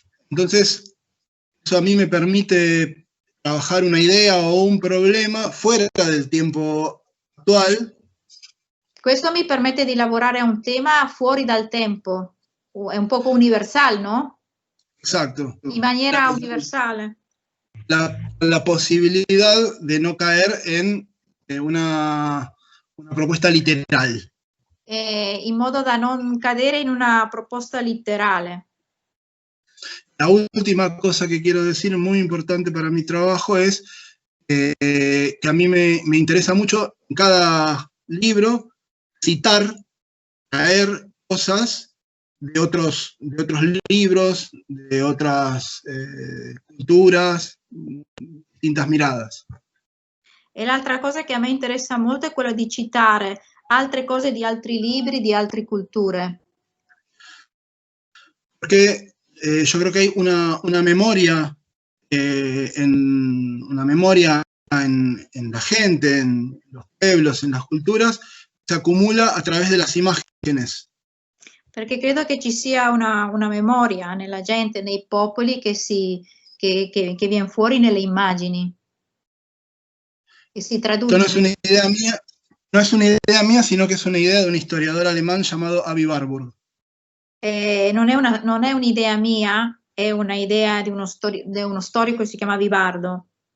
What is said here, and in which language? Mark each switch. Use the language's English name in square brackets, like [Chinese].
[Spanish] Entonces, eso a mí me permite trabajar una idea o un problema fuera del tiempo attual. [Italian] Questo mi permette di lavorare a un tema fuori dal tempo, è [Spanish] un poco universal, [Italian] no? [Spanish] Exacto. [Italian] In maniera universale. [Spanish] La posibilidad de no caer en una propuesta literal. [Italian] In modo da non cadere in una proposta letterale. [Spanish] La última cosa que quiero decir, muy importante para mi trabajo, es que a mí me interesa mucho en cada libro citar, traer cosas de otros libros, de otras culturas, distintas miradas. [Italian] E l'altra cosa che a me interessa molto è quella di citare altre cose di altri libri, di altre culture. [Spanish] Porque yo creo que hay una memoria, una memoria en la gente, en los pueblos, en las culturas, se acumula a través de las imágenes. [Italian] Perché credo che ci sia una memoria nella gente, nei popoli che viene fuori nelle immagini, che si traduce. [Spanish] Esto no es una idea mía, no es una idea mía, sino que es una idea de un historiador alemán llamado Avi Warburg. [Italian] Non è un'idea mia, è una idea di uno storico che si chiama Vivardo.